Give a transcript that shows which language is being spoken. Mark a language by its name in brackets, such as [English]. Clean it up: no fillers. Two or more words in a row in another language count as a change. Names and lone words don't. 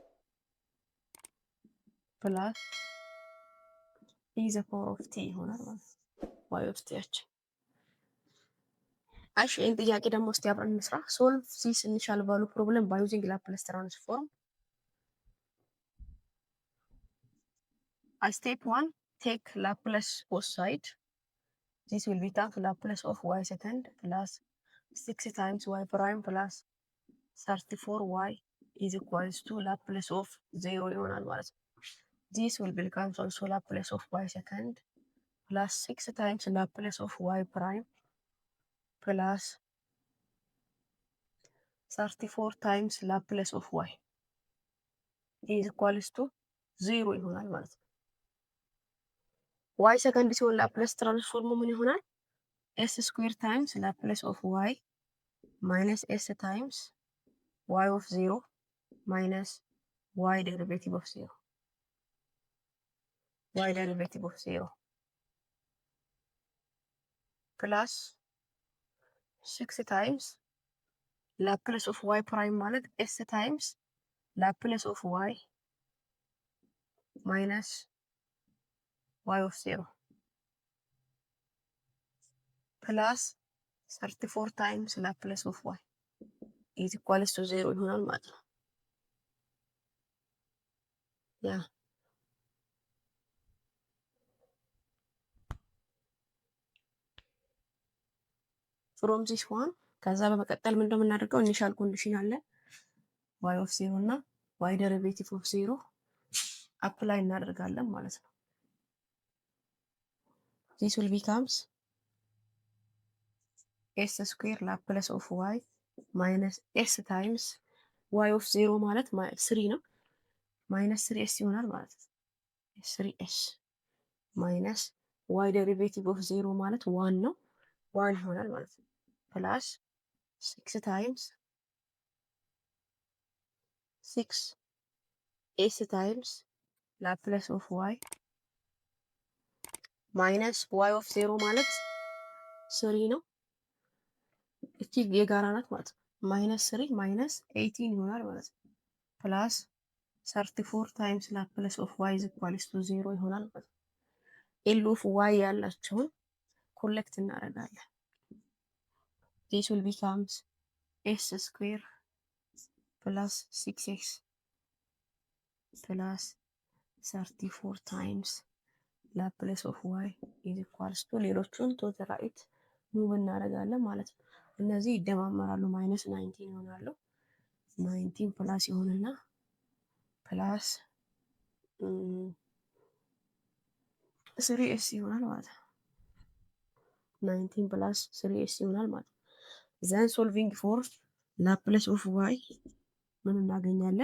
[English] plus e the power of t [Amharic] ይሆናል ማለት ነው። [English] y of tyachin። [Amharic] እሺ ይህን ጥያቄ ደግሞ እስቲ አብረን እንስራ። [English] solve this initial value problem by using Laplace transform። step one take Laplace both side this will become Laplace of y second plus 6 times y prime plus 34y is equals to Laplace of 0 [Amharic] ይሆናል ማለት ነው። [English] This will become also Laplace of y second plus 6 times Laplace of y prime plus 34 times Laplace of y is equals to 0 [Amharic] ይሆናል ማለት ነው። [English] y second [Amharic] ሲሆን ላፕላስ ትራንስፎርሙ ምን ይሆናል? [English] s square times Laplace of y minus s times y of 0 minus y derivative of 0 y derivative of 0 plus 6 times Laplace of y prime ማለት s times Laplace of y minus y of 0 plus 34 times Laplace of y is equals to 0 [Amharic] ይሆናል ማለት ነው። [English] ያ from this one [Amharic] ከዛ በመቀጠል ምን እንደምናደርገው [English] initial condition አለ y of 0 እና y derivative of 0 [Amharic] አፕላይ እናደርጋለን ማለት ነው። [English] this will becomes s square Laplace of y minus s times y of 0 [Amharic] ማለት 3 ነው [English] ማይነስ 3s [Amharic] ይሆናል ማለት ነው። [English] 3s ማይነስ y derivative of 0 [Amharic] ማለት 1 ነው 1 ይሆናል ማለት ነው። [English] ፕላስ 6 times 6s times Laplace of y minus y of 0 [Amharic] ማለት 3 ነው። እቺ የጋራ ናት ማለት ነው። [English] minus 3 minus 18 [Amharic] ይሆናል ማለት ነው። [English] plus 34 times Laplace of y is equals to 0 [Amharic] ይሆናል ማለት ነው። [English] L of y [Amharic] ያላቸውን ኮሌክት እናደርጋለን። [English] this will becomes s square plus 6x plus 34 times Laplace of y is equals to ሌሎቹን to the right [Amharic] ሙቭ እናደርጋለን ማለት ነው። እነዚህ ይደማመራሉ ማይነስ 19 ይሆናሉ። 19 ፕላስ ይሆንና ፕላስ 3s ይሆናል ማለት ነው። 19 ፕላስ 3s ይሆናል ማለት ነው። [English] then solving for Laplace of y [Amharic] ምን እናገኛለን?